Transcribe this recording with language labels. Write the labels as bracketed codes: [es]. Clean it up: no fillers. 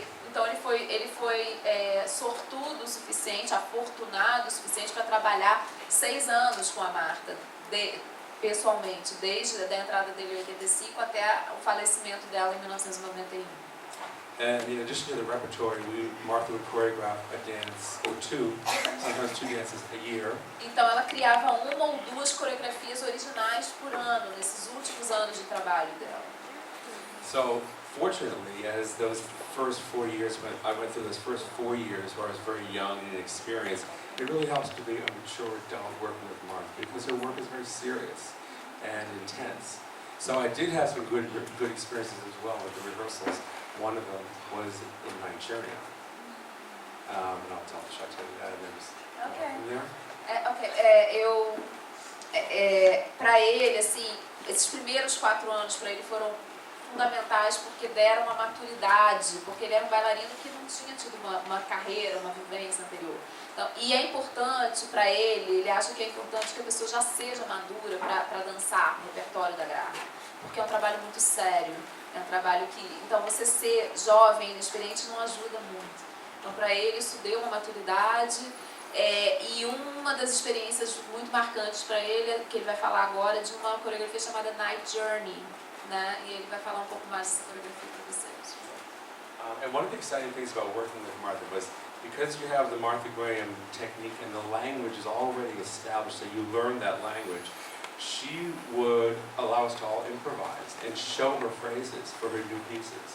[pt] Então ele foi sortudo o suficiente, afortunado o suficiente para trabalhar 6 anos com a Martha, pessoalmente, desde a entrada dele em 85 até o falecimento dela em 1991. [en] And in addition to the repertoire, Martha would choreograph a dance or two, sometimes 2 dances a year. [pt] Então ela criava 1 ou 2 coreografias originais por ano, nesses últimos anos de trabalho dela. [en] So, fortunately, as those first 4 years, when I went through those first 4 years where I was very young and inexperienced, it really helps to be a mature adult working with Martha because her work is very serious and intense. So I did have some good experiences as well with the rehearsals. One of them was in Nigeria. And I'll tell you that and then just from there. [pt] Para ele, assim, esses primeiros 4 anos para ele foram fundamentais porque deram uma maturidade, porque ele era um bailarino que não tinha tido uma carreira, uma vivência anterior. Então, e é importante para ele acha que é importante que a pessoa já seja madura para dançar no repertório da Graham, porque é um trabalho muito sério, é um trabalho que... Então, você ser jovem, inexperiente, não ajuda muito. Então, para ele, isso deu uma maturidade, e uma das experiências muito marcantes para ele, que ele vai falar agora, de uma coreografia chamada Night Journey, né? E ele vai falar um pouco mais dessa coreografia para vocês. [en] And one of the exciting things about working with Martha was because you have the Martha Graham technique and the language is already established, so you learn that language, she would allow us to all improvise and show her phrases for her new pieces.